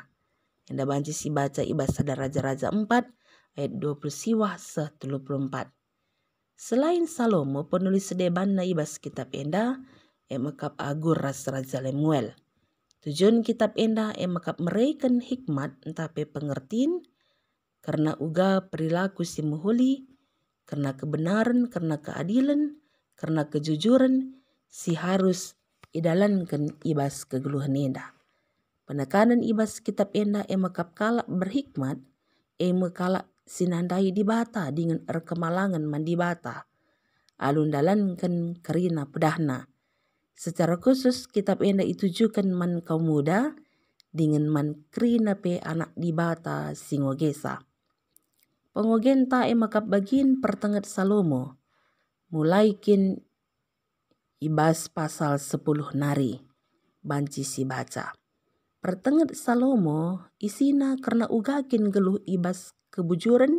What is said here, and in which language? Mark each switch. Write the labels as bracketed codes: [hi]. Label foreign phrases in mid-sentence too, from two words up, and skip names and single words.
[btx] Enda banci si baca ibas sada Raja-Raja 4 ayat 20 siwah se-34. Selain Salomo penulis sedeban na ibas kitab enda, emakap agur ras Raja Lemuel. Tujuan kitab enda makap mereken [id] hikmat entah pe pengertian [btx] karena uga perilaku si muhuli, karena kebenaran, karena keadilan, karena kejujuran si harus idalankan ibas kegeluhan enda. Penekanan ibas kitab enda makap kalak berhikmat kalak sinandai di bata dengan kemalangan mandi bata. Alun dalankan kerina pedahna. [id] Secara khusus [btx] kitab enda ditujukan man [id] kaum muda [btx] dengan man kerina pe anak di bata singogesa. Pengogenta makap bagin pertengat Salomo. Mulai kin ibas pasal 10 nari. Banci si baca. Pertengat Salomo isina karena ugakin geluh ibas kebujuran.